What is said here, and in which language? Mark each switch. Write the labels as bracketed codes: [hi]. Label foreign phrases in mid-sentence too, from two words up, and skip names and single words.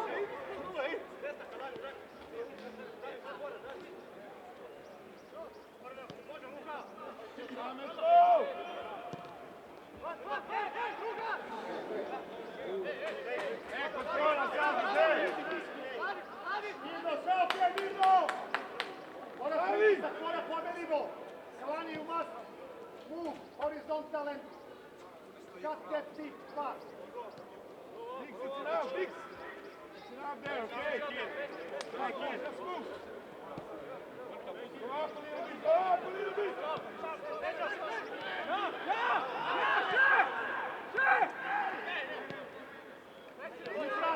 [sr] Kontrola, mirno, sve opet mirno! Mora pritisak, mora pobedimo! [en] Kalani, you must move horizontal and cut that big pass. Big, sit down, Big! Sit down there, okay? Right, kid, let's move! Go up a little bit, go up a little bit! [sr] Unutra!